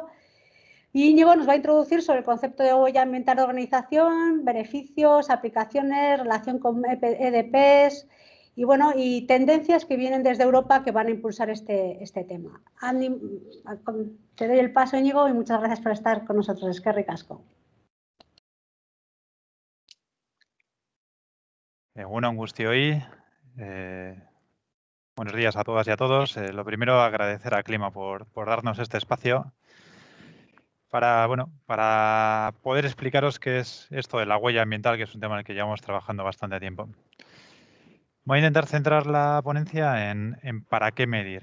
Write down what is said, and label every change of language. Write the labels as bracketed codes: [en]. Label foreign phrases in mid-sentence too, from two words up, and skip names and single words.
[es] Y Íñigo nos va a introducir sobre el concepto de huella ambiental de organización, beneficios, aplicaciones, relación con EDPs y, bueno, y tendencias que vienen desde Europa que van a impulsar este tema. Andy, te doy el paso, Íñigo, y muchas gracias por estar con nosotros. [eu] Eskerrik asko. Egunon guztioi. [es] Buenos días a todas y a todos. Lo primero, agradecer a Aclima por darnos este espacio para poder explicaros qué es esto de la huella ambiental, que es un tema en el que llevamos trabajando bastante tiempo. Voy a intentar centrar la ponencia en para qué medir.